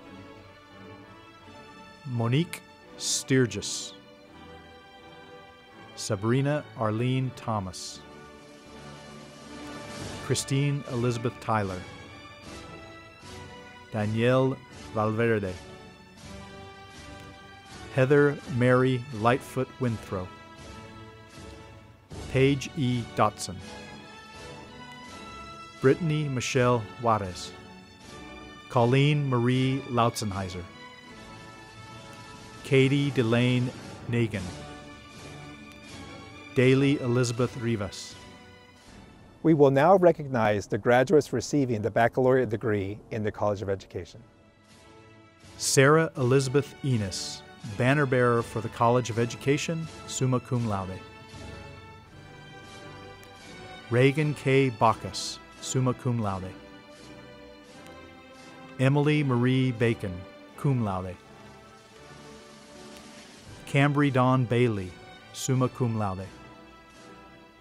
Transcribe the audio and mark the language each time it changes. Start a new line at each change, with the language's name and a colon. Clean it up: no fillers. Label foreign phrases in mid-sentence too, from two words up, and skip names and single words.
English: Monique Sturgis, Sabrina Arlene Thomas, Christine Elizabeth Tyler, Danielle Valverde, Heather Mary Lightfoot Winthrow, Paige E. Dotson, Brittany Michelle Juarez, Colleen Marie Lautzenheiser, Katie Delane Nagin, Daly Elizabeth Rivas. We will now recognize the graduates receiving the baccalaureate degree in the College of Education. Sarah Elizabeth Enos, banner bearer for the College of Education,
Latin: summa cum laude.
English: Reagan K. Bacchus,
Latin: summa cum laude.
English: Emily Marie Bacon,
Latin: cum laude.
English: Cambry Dawn Bailey,
Latin: summa cum laude.